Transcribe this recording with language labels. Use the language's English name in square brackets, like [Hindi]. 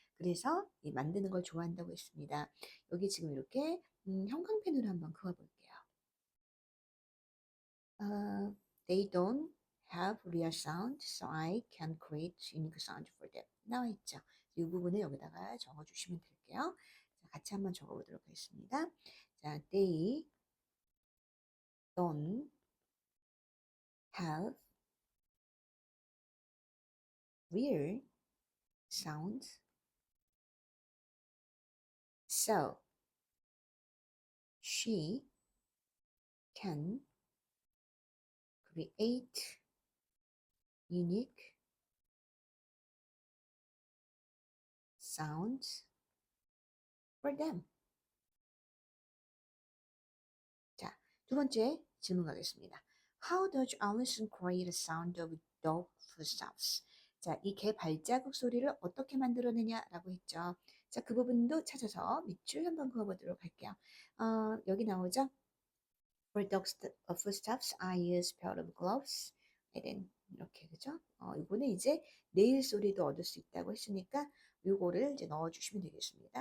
[Korean] 그래서 이 만드는 걸 좋아한다고 했습니다. 여기 지금 이렇게 형광펜으로 한번 그어볼게요. [English] Uh, they don't have real sound, so I can create unique sound for them. [Korean] 나와 있죠. 이 부분을 여기다가 적어주시면 될게요. 자, 같이 한번 적어보도록 하겠습니다. [English] 자, they don't have real sounds, so she can create unique sounds for them. [Korean] 자, 두 번째 질문 가겠습니다. [English] How does Alison create a sound of dog footsteps? [Korean] 자, 이 개 발자국 소리를 어떻게 만들어내냐라고 했죠. 자, 그 부분도 찾아서 밑줄 한번 그어보도록 할게요. 여기 나오죠? [English] For dog footsteps, I use pair of gloves. [Korean] then 이렇게 그죠? 이거는 이제 네일 소리도 얻을 수 있다고 했으니까 요거를 이제 넣어주시면 되겠습니다.